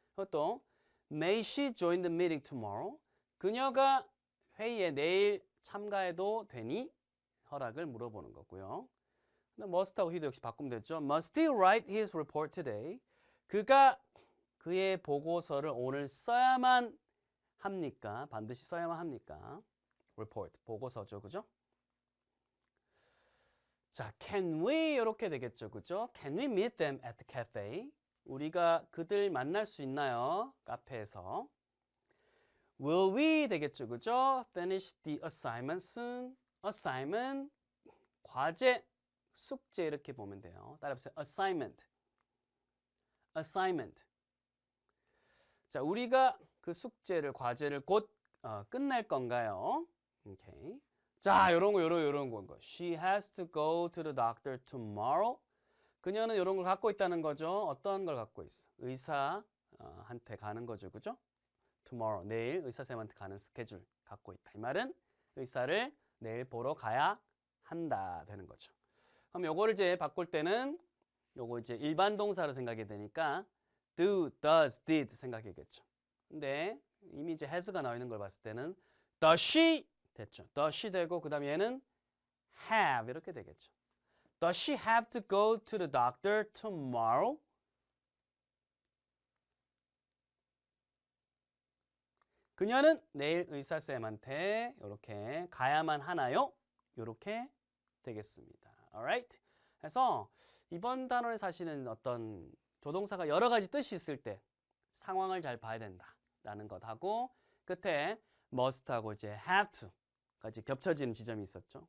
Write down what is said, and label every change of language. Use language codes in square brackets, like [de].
[en] 또 May she join the meeting tomorrow? [ko] 그녀가 회의에 내일 참가해도 되니? 허락을 물어보는 거고요. must하고 he도 역시 바꾸면 되죠. [en] Must he write his report today? [ko] 그가 그의 보고서를 오늘 써야만 합니까? 반드시 써야만 합니까? report, 보고서죠. 그죠? 자, can we 이렇게 되겠죠, 그죠? [en] Can we meet them at the cafe? [ko] 우리가 그들 만날 수 있나요? 카페에서. Will we 되겠죠, 그죠? [en] Finish the assignment soon. [ko] assignment 과제, 숙제 이렇게 보면 돼요. 따라해보세요. assignment. assignment. 자, 우리가 그 숙제를 과제를 곧 끝낼 건가요? 오케이. 자, 요런 거. [en] She has to go to the doctor tomorrow. [ko] 그녀는 요런 걸 갖고 있다는 거죠. 어떤 걸 갖고 있어? 의사한테 가는 거죠. 그죠? tomorrow. 내일 의사쌤한테 가는 스케줄 갖고 있다. 이 말은 의사를 내일 보러 가야 한다 되는 거죠. 그럼 요거를 이제 바꿀 때는 요거 이제 일반 동사로 생각이 되니까 do, does, did 생각이겠죠. 근데 이미 이제 has가 나와 있는 걸 봤을 때는 does she 됐죠. does she 되고 그다음에 얘는 have 이렇게 되겠죠. [en] Does she have to go to the doctor tomorrow? [ko] 그녀는 내일 의사쌤한테 이렇게 가야만 하나요? 이렇게 되겠습니다. Alright? 그래서 이번 단원에 사실은 어떤 조동사가 여러 가지 뜻이 있을 때 상황을 잘 봐야 된다라는 것하고 끝에 must하고 이제 have to까지 겹쳐지는 지점이 있었죠.